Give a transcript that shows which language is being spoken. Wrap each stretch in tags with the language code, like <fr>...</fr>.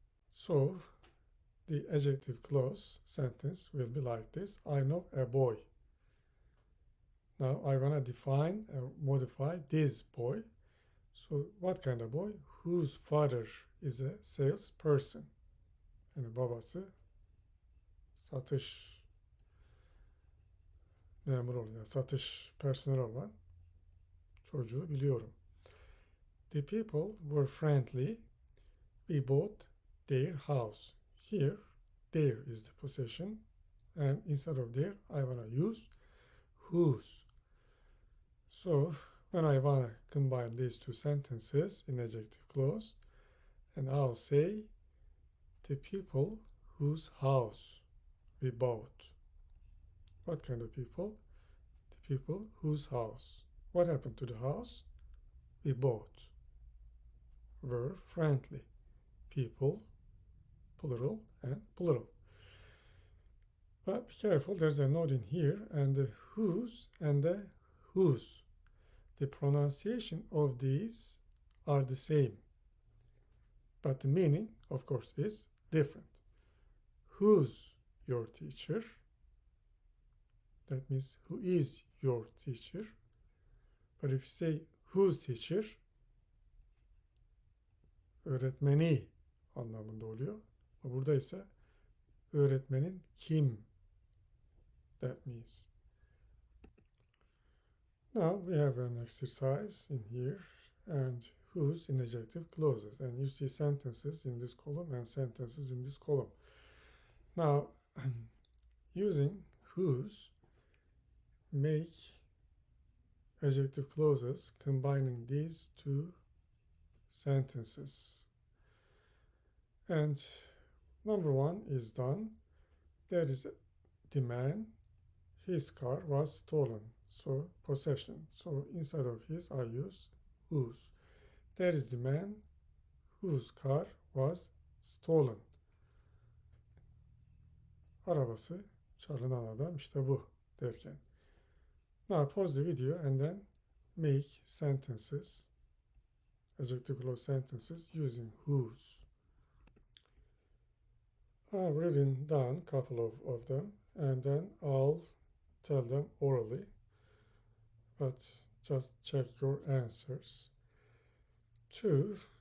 <en>So the adjective clause sentence will be like this: I know a boy. Now I want to define or modify this boy. So what kind of boy? Whose father is a salesperson.</en> <tr>Yani babası satış memuru olan, satış personeli olan çocuğu biliyorum.</tr> <en>The people were friendly. We bought their house. Here, their is the possession. And instead of their, I want to use whose. So when I want to combine these two sentences in adjective clause, and I'll say the people whose house we bought. What kind of people? The people whose house. What happened to the house? We bought. Were friendly. People, plural and plural. But be careful, there's a note in here, and the whose and the whose. The pronunciation of these are the same, but the meaning, of course, is different. Who's your teacher? That means who is your teacher? But if you say whose teacher,</en> <tr>öğretmeni anlamında oluyor. Burada ise öğretmenin kim?</tr> <en>That means. Now we have an exercise in here, and whose in adjective clauses, and you see sentences in this column and sentences in this column. Now using whose, make adjective clauses combining these two sentences. And number one is done. There is the man, his car was stolen. So possession. So instead of his, I use whose. There is the man whose car was stolen.</en> <tr>Arabası çalınan adam işte bu derken.</tr> <en>Now pause the video and then make sentences, adjective clause sentences using whose. I've written down a couple of them, and then I'll tell them orally, but just check your answers. 2.</en>